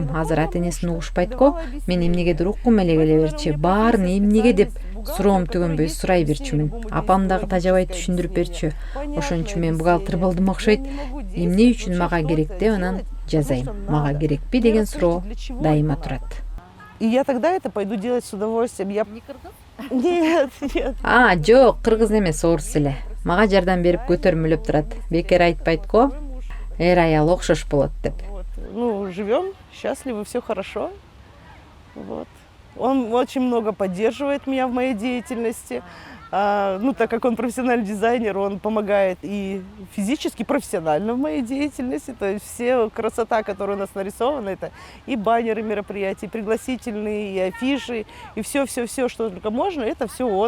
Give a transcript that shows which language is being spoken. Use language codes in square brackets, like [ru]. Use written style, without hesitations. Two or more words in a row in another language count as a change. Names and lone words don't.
[ky] Азыр ата-энесин угушпайтко, мен эмнегедир уккум эле келе берчи. Баарын эмнеге деп суроом түгөнбөй сурай берчүмүн. Апам дагы тажабай түшүндүрүп берчү. Ошончу мен бухгалтер болдум окшойт. Эмне үчүн мага керек деп анан жазайм. Мага керекпи деген суроо дайыма турат. [ru] И я тогда это пойду делать с удовольствием. Я... Не кыргыз? Нет, нет. [ky] Жок, кыргыз эмес, орус эле. Мага жардам берип көтөрмөлөп турат. Бекер айтпайтко, эр аял окшош болот деп. [ru] Ну, живем счастливы, все хорошо. Вот. Он очень много поддерживает меня в моей деятельности. Ну, так как он профессиональный дизайнер, он помогает и физически, профессионально в моей деятельности. То есть все красота, которая у нас нарисована, это и баннеры мероприятий, и пригласительные, и афиши, и все, что только можно, это все он.